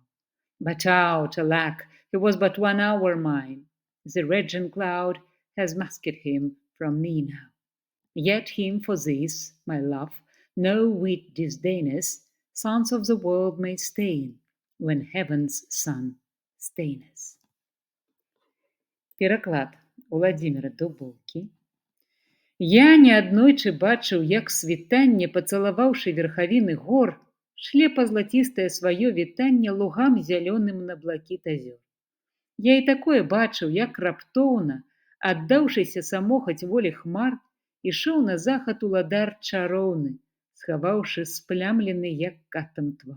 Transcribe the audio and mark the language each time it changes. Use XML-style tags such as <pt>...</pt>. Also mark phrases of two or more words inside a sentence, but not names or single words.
<en>But out, alack, he was but 1 hour mine, the regent cloud has masked him from me now. Yet him for this, my love, no wit disdaineth, sons of the world may stain, when heaven's sun staineth.</en> <be>Пераклад Уладзіміра Дубоўкі. Я неаднойчы бачыў, як світанне, пацалаваўшы верхавіны гор, шле па-злацістае сваё вітанне лугам зялёным на блакіт азёр. Я і такое бачыў, як раптоўна, аддаўшыся самохаць волі хмар, ішоў на захад уладар чароўны, схаваўшы сплямлены, як катам твар.</be>